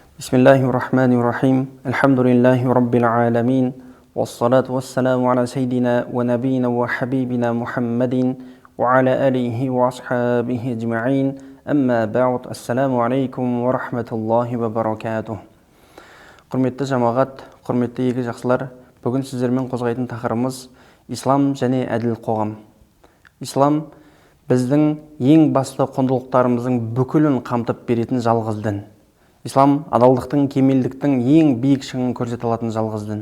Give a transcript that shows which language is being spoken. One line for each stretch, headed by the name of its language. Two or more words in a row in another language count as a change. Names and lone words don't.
Arabic: بسم الله الرحمن الرحيم الحمد لله رب العالمين. والصلاة والسلام على سيدنا ونبينا وحبيبنا محمد وعلى آله وأصحابه أجمعين. أما بعد. السلام عليكم ورحمة الله وبركاته.
Kazakh: Құрметті жамағат, құрметті егі жақсылар, бүгін сіздермен қозғайтын тақырыбымыз ислам және әділ қоғам. Ислам біздің ең басты құндылықтарымыздың бүкілін қамтып беретін жалғыз дін. Ислам адалдықтың, кемелдіктің ең биік шыңын көрсете алатын жалғыз дін.